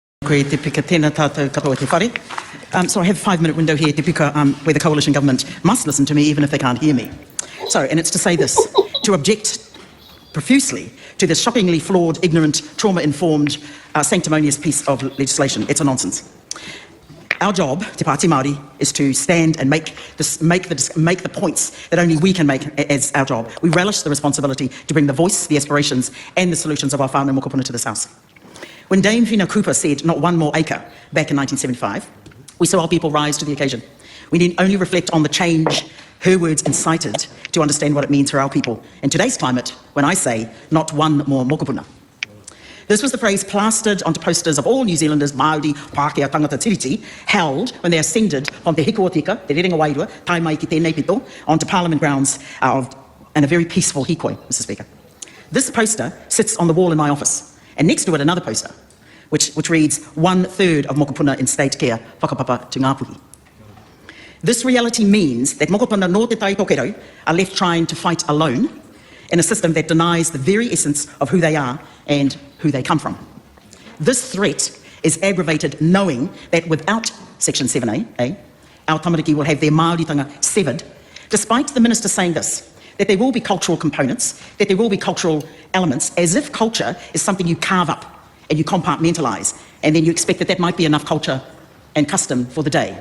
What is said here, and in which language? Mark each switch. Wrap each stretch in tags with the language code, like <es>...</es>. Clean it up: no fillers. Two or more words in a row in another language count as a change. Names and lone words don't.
<mi>koe te pika tēnā tātou katoa te whare.</mi> <en>So I have a 5-minute window here,</en> <mi>te pika,</mi> <en>where the coalition government must listen to me even if they can't hear me. So, and it's to say this, to object profusely to this shockingly flawed, ignorant, trauma-informed, sanctimonious piece of legislation. It's a nonsense. Our job, Te Pāti Māori, is to stand and make the points that only we can make as our job. We relish the responsibility to bring the voice, the aspirations, and the solutions of our</en> <mi>whānau mokopuna</mi> <en>to this House. When Dame Whina Cooper said, "Not one more acre," back in 1975, we saw our people rise to the occasion. We need only reflect on the change her words incited to understand what it means for our people in today's climate when I say, "Not one more mokopuna." This was the phrase plastered onto posters of all New Zealanders, Māori, Pākehā,</en> <mi>tangata tiriti,</mi> <en>held when they ascended from Te Hiko o Tika, Te Rerenga Wairua,</en> <mi>tai mai ki tēnei pito,</mi> <en>onto Parliament grounds in a very peaceful hikoi, Mr. Speaker. This poster sits on the wall in my office, and next to it another poster, which reads, 1/3 of mokopuna in state care, whakapapa to Ngāpuhi. This reality means that</en> <mi>mokopuna no te tai tokerau</mi> <en>are left trying to fight alone in a system that denies the very essence of who they are and who they come from. This threat is aggravated knowing that without Section 7A, our tamariki will have their Māoritanga severed, despite the Minister saying this, that there will be cultural components, that there will be cultural elements, as if culture is something you carve up and you compartmentalise, and then you expect that that might be enough culture and custom for the day.</en>